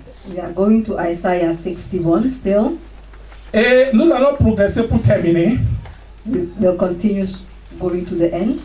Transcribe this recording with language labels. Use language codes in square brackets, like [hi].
[en] We are going to Isaiah 61 still. [fr] Et nous allons progresser pour terminer. [en] We will continue going to the end.